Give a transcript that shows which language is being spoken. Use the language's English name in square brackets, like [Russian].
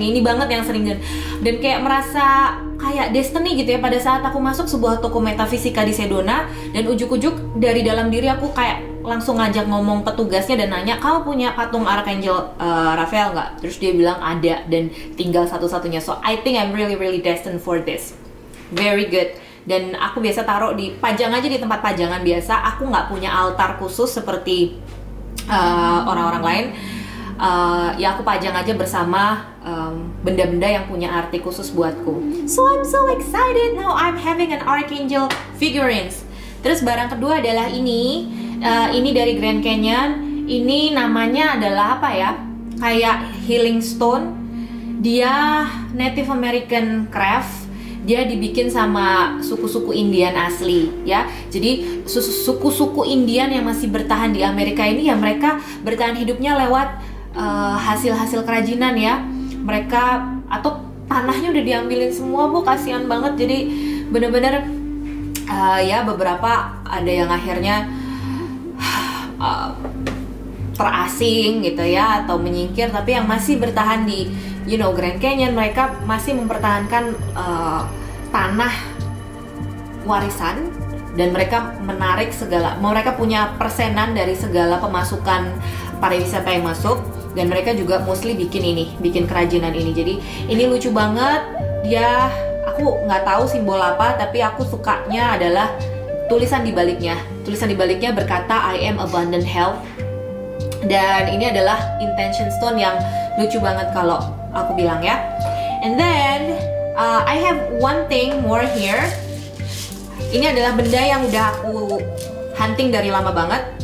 [Indonesian] Ini banget yang sering, dan kayak merasa kayak destiny gitu ya pada saat aku masuk sebuah toko metafisika di Sedona, dan ujuk-ujuk dari dalam diri aku kayak langsung ngajak ngomong petugasnya dan nanya, kamu punya patung Archangel Raphael nggak? Terus dia bilang ada dan tinggal satu-satunya. [English] So I think I'm really destined for this. Very good. [Indonesian] Dan aku biasa taruh di pajang aja di tempat pajangan biasa. Aku nggak punya altar khusus seperti orang-orang lain. Ya aku pajang aja bersama benda-benda yang punya arti khusus buatku. [English] So I'm so excited now. I'm having an Archangel figurines. [Indonesian] Terus barang kedua adalah ini dari Grand Canyon. Ini namanya adalah apa ya? Kayak healing stone. Dia Native American craft. Dia dibikin sama suku-suku Indian asli ya. Jadi suku-suku Indian yang masih bertahan di Amerika ini ya, mereka bertahan hidupnya lewat hasil-hasil kerajinan ya. Mereka atau tanahnya udah diambilin semua, Bu, kasihan banget. Jadi bener-bener ya beberapa ada yang akhirnya terasing gitu ya atau menyingkir, tapi yang masih bertahan di Grand Canyon, mereka masih mempertahankan tanah warisan, dan mereka menarik mereka punya persenan dari segala pemasukan pariwisata yang masuk, dan mereka juga mostly bikin kerajinan ini. Jadi ini lucu banget. Aku nggak tahu simbol apa, tapi aku sukanya adalah tulisan di baliknya. Tulisan di baliknya berkata [English] I am abundant health, [Indonesian] dan ini adalah intention stone yang lucu banget kalau aku bilang ya. [English] And then I have one thing more here. [Indonesian] Ini adalah benda yang udah aku hunting dari lama banget.